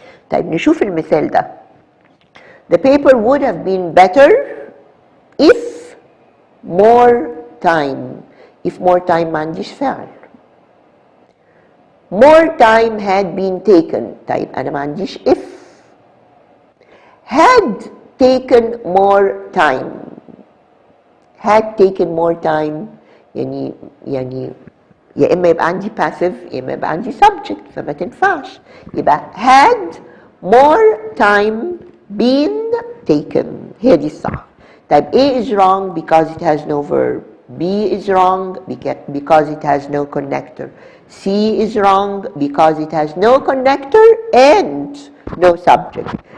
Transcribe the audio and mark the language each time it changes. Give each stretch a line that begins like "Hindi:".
Arabic: طيب نشوف المثال ده.
English: The paper would have been better if more time.
Arabic: If more time ما عنديش فعل.
English: More time had been taken.
Arabic: طيب أنا ما عنديش if.
English: Had taken more time.
Arabic: Had taken more time يعني يا إما يبقى عندي passive يا إما يبقى عندي subject فما تنفعش.
English: يبقى had more time been taken.
Arabic: هي دي الصح.
English: طيب A is wrong because it has no verb. B is wrong because it has no connector. C is wrong because it has no connector and no subject.